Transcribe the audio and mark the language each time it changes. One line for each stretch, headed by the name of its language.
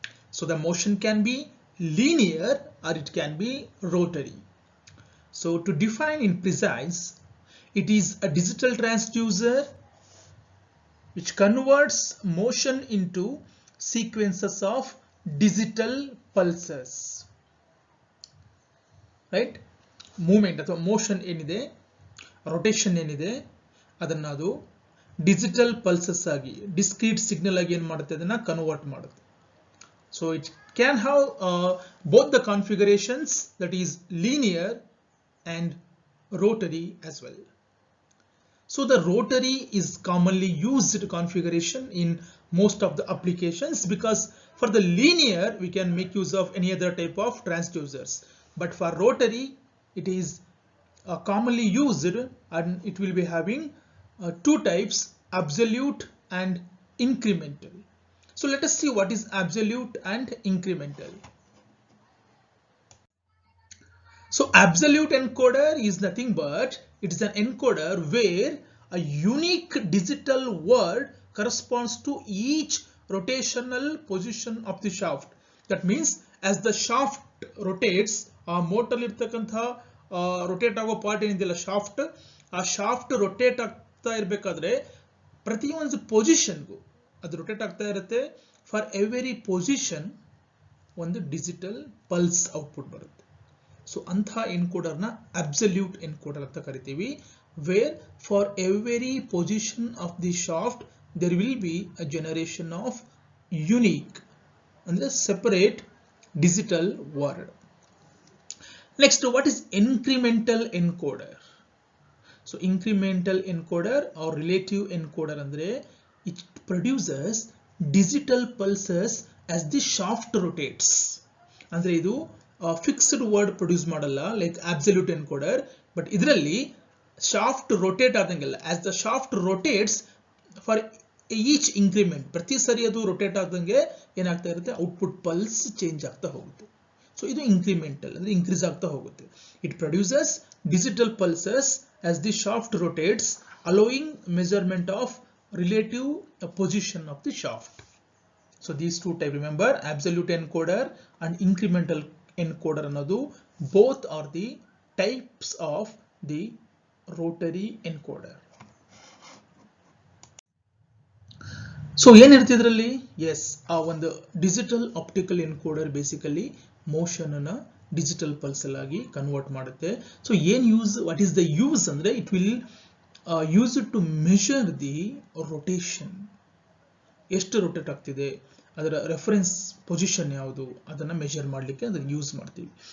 English: So the motion can be linear or it can be rotary. So to define in precise, it is a digital transducer which converts motion into sequences of digital pulses. Right?
Kannada: Movement ಅಥವಾ motion ಏನಿದೆ, rotation ಏನಿದೆ, ಅದನ್ನ ಅದು digital pulses ಆಗಿ discrete signal ಆಗಿ ಏನು ಮಾಡುತ್ತೆ, ಅದನ್ನ convert ಮಾಡುತ್ತೆ.
English: So it can have both the configurations, that is linear and rotary as well. So the rotary is commonly used configuration in most of the applications, because for the linear we can make use of any other type of transducers, but for rotary it is commonly used and it will be having two types, absolute and incremental. So let us see what is absolute and incremental. So absolute encoder is nothing but it is an encoder where a unique digital word corresponds to each rotational position of the shaft. That means as the shaft rotates,
Kannada: motor irtakantha rotate ಆಗೋ part ಏನಿದೆಯಲ್ಲ shaft, ಆ shaft rotate ಆಗ್ತಾ ಇರಬೇಕಾದ್ರೆ ಪ್ರತಿಯೊಂದು ಪೊಸಿಷನ್ಗೂ ಅದು rotate ಆಗ್ತಾ ಇರುತ್ತೆ.
English: for every position
Kannada: ಒಂದು ಡಿಜಿಟಲ್ ಪಲ್ಸ್ ಔಟ್ಪುಟ್ ಬರುತ್ತೆ. ಸೊ ಅಂತಹ ಎನ್ಕೋಡರ್ನ ಅಬ್ಸಲ್ಯೂಟ್ ಎನ್ಕೋಡರ್ ಅಂತ ಕರಿತೀವಿ,
English: where for every position of the shaft there will be a generation of unique and the separate digital word. Next, what is incremental encoder? So incremental encoder or relative encoder
Kannada: andre
English: it produces digital pulses as the shaft rotates.
Kannada: Andre idu fixed word produce ಮಾಡಲ್ಲ like absolute encoder, but ಇದರಲ್ಲಿ shaft rotate ಆದಂಗೆಲ್ಲ
English: as the shaft rotates for each increment,
Kannada: ಪ್ರತಿ ಸರಿ ಅದು rotate ಆದಂಗೆ ಏನಾಗ್ತಾ ಇರುತ್ತೆ, output pulse change ಆಗ್ತಾ ಹೋಗುತ್ತೆ. ಸೊ ಇದು incremental ಅಂದ್ರೆ increase ಆಗ್ತಾ ಹೋಗುತ್ತೆ.
English: It produces digital pulses as the shaft rotates, allowing measurement of relative position of the shaft. So these two types, remember, absolute encoder and incremental encoder
Kannada: ಅನ್ನೋದು
English: both are the types of the rotary encoder.
Kannada: So ಏನಿರುತ್ತೆ ಇದರಲ್ಲಿ? Yes, ಆ ಒಂದು digital optical encoder basically motion ಅನ್ನ digital pulse ಆಗಿ convert ಮಾಡುತ್ತೆ. So ಏನ್ use,
English: what is the use
Kannada: ಅಂದ್ರೆ
English: it will use it to measure the rotation,
Kannada: ಎಷ್ಟು ರೊಟೇಟ್ ಆಗ್ತಿದೆ, ಅದರ ರೆಫರೆನ್ಸ್ ಪೊಸಿಷನ್ ಯಾವುದು, ಅದನ್ನ ಮೆಷರ್ ಮಾಡಲಿಕ್ಕೆ ಅದನ್ನ ಯೂಸ್ ಮಾಡ್ತೀವಿ.